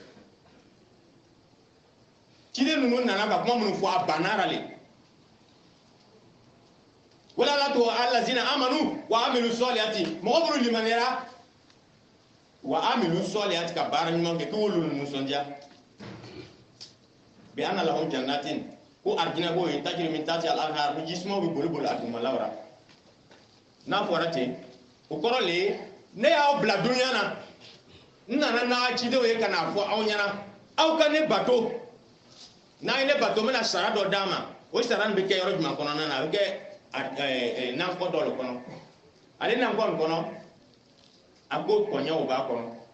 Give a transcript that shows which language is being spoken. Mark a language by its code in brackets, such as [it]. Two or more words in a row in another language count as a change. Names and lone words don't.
[bm] ciden ninnu nana ka kuma minnu fɔ a bannara le wala la to [ar] الذين آمنوا وعملوا الصالحات [bm] mɔgɔ minnu limaniyara [ar] وعملوا الصالحات [bm] ka baara ɲuman kɛ k'olu nisɔndiya [ar] بأن لهم جنات [bm] ko arjina bo ye [ar] تجري من تحت الأنهار [bm] bi jismo bi boli a duguma lawra n'a fɔra ten o kɔrɔ le ne y'aw bila dunuya na n nana n'a cidenw ye ka n'a fɔ aw ɲɛna aw ka ne bato n'a ye ne bato n bɛna sara dɔ d'a ma o sara nin bɛ kɛ yɔrɔ jumɛn kɔnɔna na a bɛ kɛ nakɔ dɔ le kɔnɔ ale nakɔ nin kɔnɔ a ko kɔɲɛw b'a kɔnɔ